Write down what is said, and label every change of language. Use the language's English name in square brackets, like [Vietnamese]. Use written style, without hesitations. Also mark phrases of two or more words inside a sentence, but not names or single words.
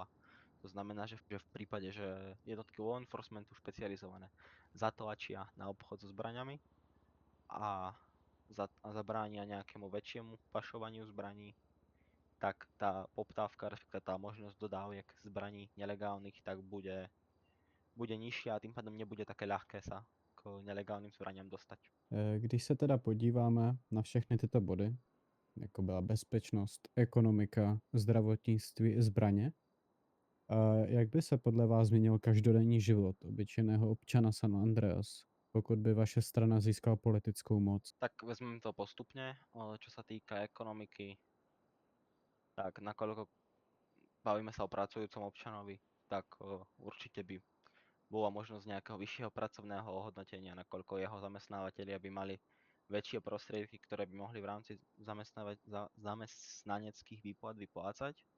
[Slovak] To znamená, že v prípade, že jednotky [English] law enforcementu [Slovak] špecializované zatlačia na obchod so zbraňami a zabránia nejakému väčšiemu pašovaniu zbraní, tak tá poptávka, respektíve tá možnosť dodávek zbraní nelegálnych, tak bude nižšia a tým pádom nebude také ľahké sa k nelegálnym zbraniam dostať. [Czech] Když se teda podíváme na všechny tyto body, jako byla bezpečnost, ekonomika, zdravotnictví i zbraně, jak by se podle vás změnil každodenní život obyčejného občana San Andreas, pokud by vaše strana získala politickou moc? [Slovak] Tak vezmeme to postupne, čo sa týka ekonomiky, tak nakoľko bavíme sa o pracujúcom občanovi, tak určite by bola možnosť nejakého vyššieho pracovného ohodnotenia, nakoľko jeho zamestnávateľia by mali väčšie prostriedky, ktoré by mohli v rámci zamestnaneckých výplat vyplácať.